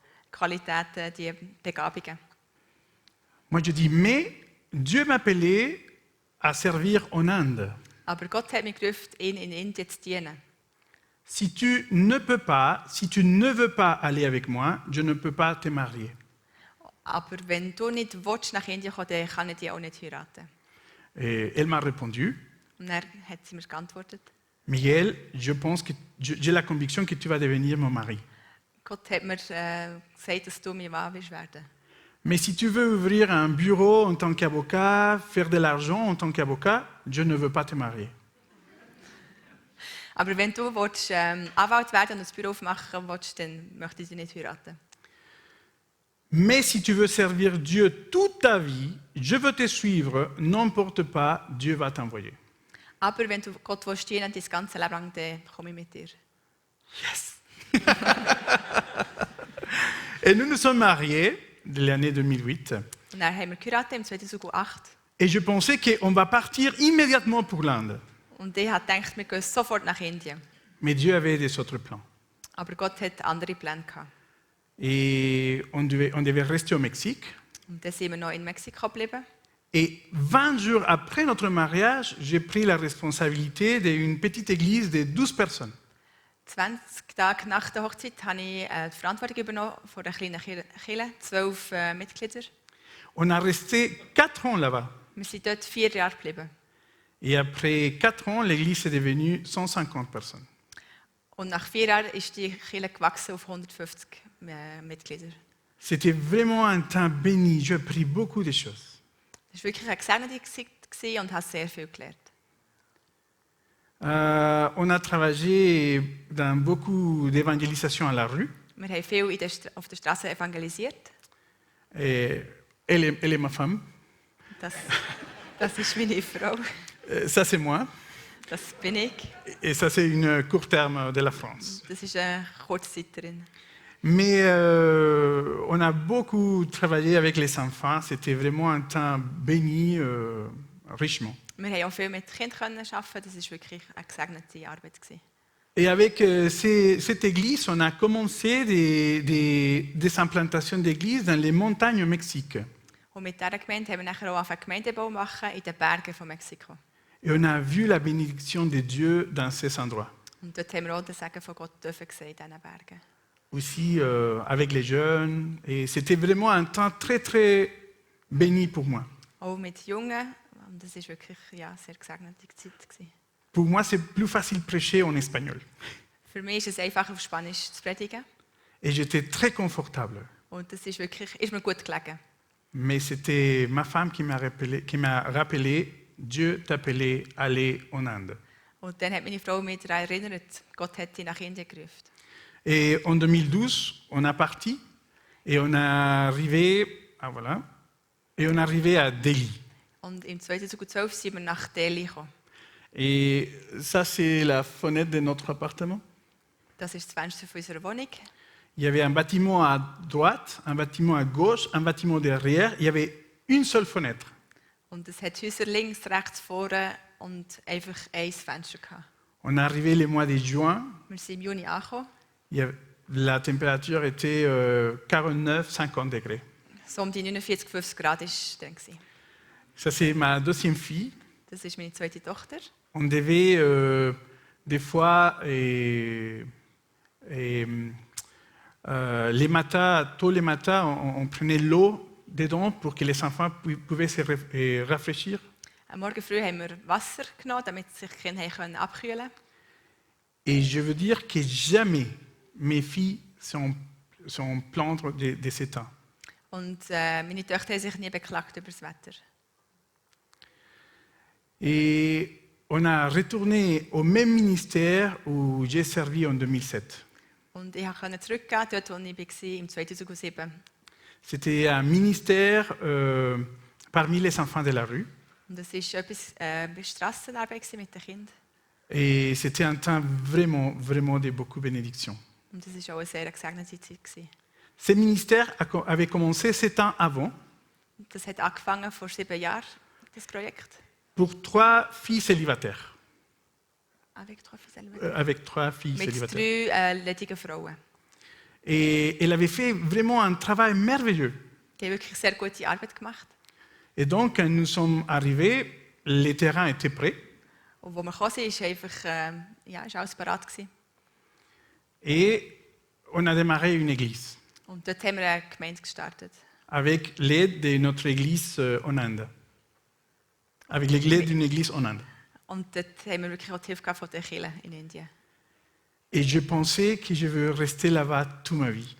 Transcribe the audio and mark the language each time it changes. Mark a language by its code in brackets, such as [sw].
[de] Qualitäten, die Begabungen. [fr] Moi je dis, mais Dieu m'appelait à servir en Inde. [de] Aber Gott hat mich gerufen, ihn in Indien zu dienen. [fr] Si tu ne veux pas aller avec moi, je ne peux pas te marier. [de] Aber wenn du nicht willst, nach Indien kommen, dann kann ich dich auch nicht heiraten. [fr] Et elle m'a répondu, [de] Und dann hat sie mir geantwortet. [fr] Miguel, je pense que j'ai la conviction que tu vas devenir mon mari. [de] Gott hat mir gesagt, dass du mein Mann wirst werden. [fr] Mais si tu veux ouvrir un bureau en tant qu'avocat, faire de l'argent en tant qu'avocat, je ne veux pas te marier. [de] Aber wenn du willst, Anwalt werden und ein Büro aufmachen willst, dann möchte ich dich nicht heiraten. [fr] Mais si tu veux servir Dieu toute ta vie, je veux te suivre, n'importe pas, Dieu va t'envoyer. [de] Aber wenn du Gott willst dienen, dein ganze Leben lang, dann komme ich mit dir. [en] Yes! [fr] Et nous nous sommes mariés de l'année 2008. [de] Und dann haben wir geheiratet im 2008. [fr] Et je pensais qu'on va partir immédiatement pour l'Inde. [de] Und ich habe gedacht, wir gehen sofort nach Indien. [fr] Mais Dieu avait des autres plans. [de] Aber Gott hat andere Pläne gehabt. [fr] Et on devait rester au Mexique. [de] Und dann sind wir noch in Mexiko geblieben. [fr] Et 20 jours après notre mariage, j'ai pris la responsabilité d'une petite église de 12 personnes. [de] 20 Tage nach der Hochzeit habe ich die Verantwortung übernommen von einer kleinen Kirche, 12 Mitglieder. [fr] On a resté 4 ans là-bas. [de] Wir sind dort 4 Jahre geblieben. [fr] Et après 4 ans, l'église est devenue 150 personnes. [de] Und nach 4 Jahren ist die Kirche gewachsen auf 150 Mitglieder. [fr] C'était vraiment un temps béni. J'ai appris beaucoup de choses. [de] Das war wirklich eine gesegnete Zeit und habe sehr viel gelernt. [fr] On a travaillé dans beaucoup d'évangélisation à la rue. [de] Wir haben viel auf der Straße evangelisiert. [fr] Et elle est ma femme. [de] Das ist meine Frau. [fr] Ça, c'est moi. [de] Das bin ich. [fr] Et ça, c'est une court terme de la France. [de] Das ist eine Kurzzeiterin. [fr] Mais on a beaucoup travaillé avec les enfants. C'était vraiment un temps béni, richement. [de] Wir haben auch viel mit Kindern arbeiten. Das war wirklich eine gesegnete Arbeit. [fr] Et avec cette église, on a commencé des implantations d'églises dans les montagnes au Mexique. [de] Und mit dieser Gemeinde haben wir nachher auch angefangen, Gemeindebau zu machen in den Bergen von Mexiko. [fr] Et on a vu la bénédiction de Dieu dans ces endroits. [de] Und dort haben wir auch den Segen von Gott gesehen in diesen Bergen. [fr] Aussi avec les jeunes. Et c'était vraiment un temps très, très bénie pour moi. [de] auch mit Jungen. Und das war wirklich ja, sehr gesegnete Zeit gewesen. [fr] Pour moi, c'est plus facile de prêcher en espagnol. [de] Für mich ist es einfach, auf Spanisch zu predigen. [fr] Et j'étais très confortable. [de] Und das ist mir gut gelegen. [fr] Mais c'était ma femme qui m'a rappelé Dieu t'appelait à aller en Inde. [de] Und dann hat meine Frau mich daran erinnert, Gott hat sie nach Indien gerufen. [fr] Et en 2012, on a parti et on est arrivé, et on est arrivé à Delhi. [de] Und im 2012 sind wir nach Delhi gekommen. [fr] Et ça, c'est la fenêtre de notre appartement. [de] Das ist das Fenster von unserer Wohnung. [fr] Il y avait un bâtiment à droite, un bâtiment à gauche, un bâtiment derrière. Il y avait une seule fenêtre. [de] Und es hat Häuser links, rechts, vorne und einfach ein Fenster gehabt. [fr] On est arrivé le mois de juin. [de] Wir sind im Juni angekommen. [fr] La température était 49-50 degrés. [de] So um die 49, 50 Grad war es dann. [fr] Ça, c'est ma deuxième fille. [de] Das ist meine zweite Tochter. [fr] On devait des fois, les matins, tôt les matins, on prenait l'eau dedans pour que les enfants pouvaient se rafraîchir. [de] Am Morgen früh haben wir Wasser genommen, damit sich die Kinder abkühlen konnten. [fr] Et je veux dire que jamais mes filles sont plaindre de ce temps. [de] Und meine Töchter haben sich nie beklagt über das Wetter. [fr] Et on a retourné au même ministère où j'ai servi en 2007. [de] Und ich konnte zurückgehen, dort wo ich war, im 2007. [fr] C'était un ministère parmi les enfants de la rue. [de] Und es war etwas Strassenarbeit mit den Kindern. [fr] Et c'était un temps vraiment, vraiment de beaucoup de bénédictions. [de] Und das war auch eine sehr gesegnete Zeit gewesen. [fr] Ce ministère avait commencé 7 ans avant [de] Das hat angefangen vor 7 Jahren, das Projekt. [fr] pour 3 filles célibataires. Avec 3 filles célibataires. Avec 3 filles [de] Mit [fr] célibataires. [de] 3 ledigen Frauen. [fr] Et elle avait fait vraiment un travail merveilleux. [de] Die haben wirklich sehr gute Arbeit gemacht. [fr] Et donc, quand nous sommes arrivés, les terrains étaient prêts. [de] Und wo wir gekommen sind, ist einfach, ist alles bereit gewesen. [fr] Et on a démarré une église [de] Und dort haben wir eine Gemeinde gestartet. [fr] avec l'aide de notre église en Inde. Avec l'aide d'une église en Inde. [de] Und dort haben wir wirklich auch die Hilfe von der Kirche in Indien. [fr] Et je pensais que je veux rester là-bas toute ma vie.